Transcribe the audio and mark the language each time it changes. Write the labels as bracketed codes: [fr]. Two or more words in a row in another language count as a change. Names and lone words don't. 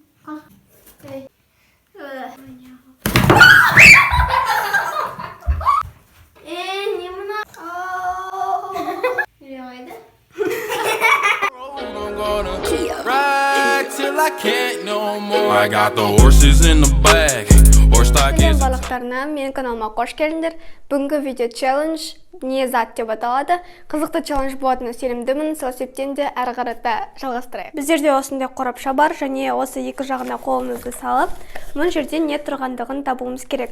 [tr] Ne buna? Yürüyordu. [en] I'm gonna ride till I can't no more. I got the horses in the back. Horse stock is [kk] Балықтарына менің каналыма қош келдіңдер. Бүгінгі видео челлендж не зат деп аталады. Қызықты челлендж болатынына сенімдімін. Сол себептен де әрі қарата жалғастырайық. Біздерде осындай қорапша бар және осы екі жағына қолымызды салып, мына жерде не тұрғандығын табуымыз керек.